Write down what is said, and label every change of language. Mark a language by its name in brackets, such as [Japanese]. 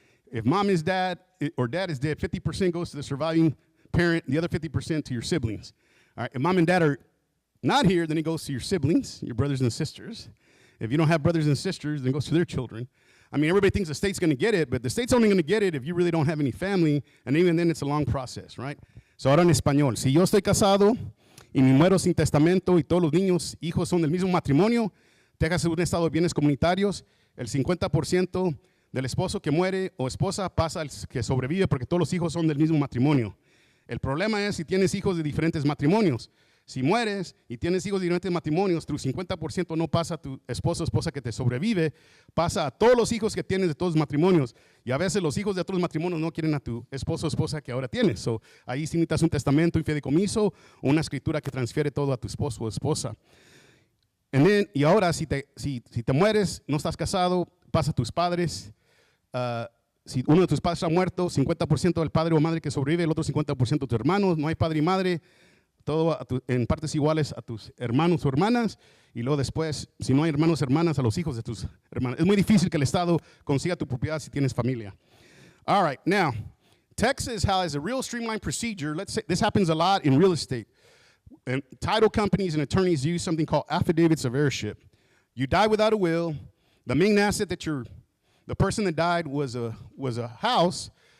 [English] If mom is dead or dad is dead, 50% goes to the surviving parent, the other 50% to your siblings. All right, if mom and dad are not here, then it goes to your siblings, your brothers and sisters. If you don't have brothers and sisters, then it goes to their children. I mean, everybody thinks the state's going to get it, but the state's only going to get it if you really don't have any family, and even then it's a long process, right? [Spanish] So ahora en español, si yo estoy casado y me muero sin testamento y todos los niños, hijos son del mismo matrimonio, Texas es un estado de bienes comunitarios, el 50% del esposo que muere o esposa pasa al que sobrevive porque todos los hijos son del mismo matrimonio. El problema es si tienes hijos de diferentes matrimonios. Si mueres y tienes hijos de diferentes matrimonios, tu 50% no pasa a tu esposo o esposa que te sobrevive, pasa a todos los hijos que tienes de todos los matrimonios. Y a veces los hijos de otros matrimonios no quieren a tu esposo o esposa que ahora tienes. So, ahí sí necesitas un testamento, un fideicomiso, o una escritura que transfiere todo a tu esposo o esposa. Y ahora, si te mueres, no estás casado, pasa a tus padres. Si uno de tus padres ha muerto, 50% del padre o madre que sobrevive, el otro 50% de tus hermanos. No hay padre y madre, todo en partes iguales a tus hermanos o hermanas. Y luego después, si no hay hermanos o hermanas, a los hijos de tus hermanos. Es muy difícil que el Estado consiga tu propiedad si tienes familia. [English] All right, now, Texas has a real streamlined procedure. Let's say this happens a lot in real estate. And title companies and attorneys use something called affidavits of heirship. You die without a will. The main asset that the person that died was a house.